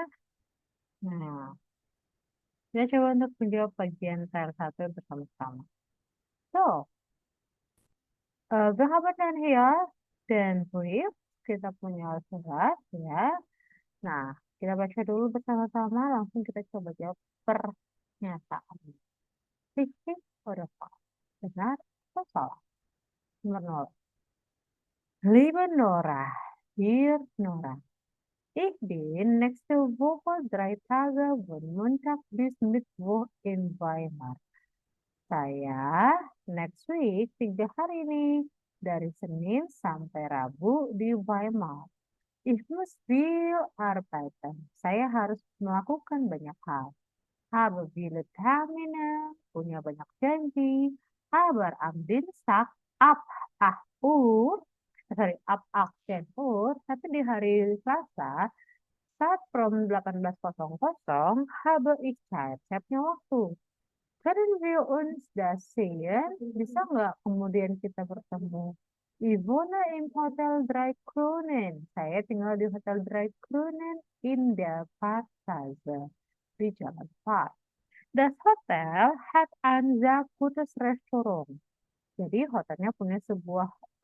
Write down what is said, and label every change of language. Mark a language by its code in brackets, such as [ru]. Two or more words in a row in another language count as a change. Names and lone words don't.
[id] Nah, kita coba untuk menjawab bagian salah satu bersama-sama. So, berapa dan hias dan brief kita punya surat ya. Nah, kita baca dulu bersama-sama, langsung kita coba jawab pernyataan. [de] Richtig oder falsch? [id] Benar atau salah? Nomor 0. [de] Liebe Nora, hier Nora. Ich bin nächste Woche 3 Tage von Montag bis Mittwoch in Weimar. [id] Saya [en] next week [id] 3 hari nih dari Senin sampai Rabu di Weimar. [de] Ich muss viel arbeiten. [id] Saya harus melakukan banyak hal. [de] Habe viele Termine, [id] punya banyak janji. [de] Aber am Dienstag ab 8 Uhr, ab 18 Uhr, [id] tapi di hari Selasa, saat from 18.00, [de] habe ich Zeit. [id] Saya punya waktu. [de] Können wir uns das sehen? [id] Bisa nggak kemudian kita bertemu? [de] Ich wohne im Hotel Drei Kronen. [id] Saya tinggal di Hotel Drei Kronen [de] in der Passage. [id] Di Jalan Park. [de] Das Hotel hat ein sehr gutes Restaurant. [id] Jadi hotelnya punya sebuah